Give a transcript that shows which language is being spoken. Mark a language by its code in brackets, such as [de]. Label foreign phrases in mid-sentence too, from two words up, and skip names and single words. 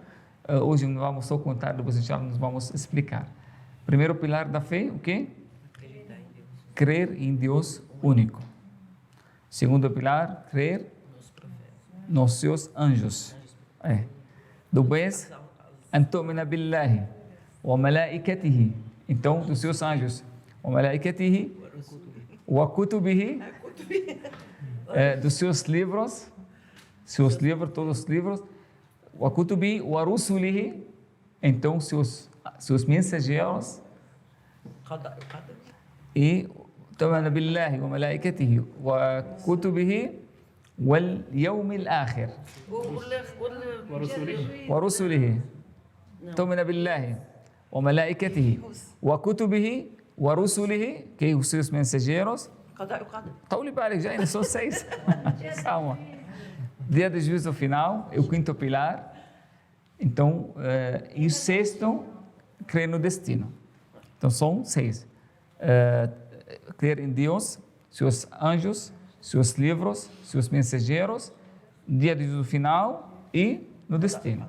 [pt] Hoje não vamos só contar, depois inshallah nós vamos explicar. Primeiro pilar da fé, o quê? Crer em Deus único. Segundo pilar, crer nos seus anjos. [ar] Depois, أن تؤمن بالله وملائكته. [pt] Então, dos seus anjos. [ar] وملائكته وكتبه. [pt] Dos seus livros, todos os livros. [ar] وكتبه ورسله. [pt] Então, seus mensageiros. [ar] E أن تؤمن بالله وملائكته وكتبه واليوم الآخر ورسله تؤمن بالله وملائكته وكتبه ورسله [pt] que os seus mensageiros [ar] طولي بالك جاي [pt] são 6 calma. Dia do juízo final é o 5º pilar. Então, e o 6º, crer no destino. Então, são 6. Crer em Deus, seus anjos, seus livros, seus mensageiros, dia do final e no destino.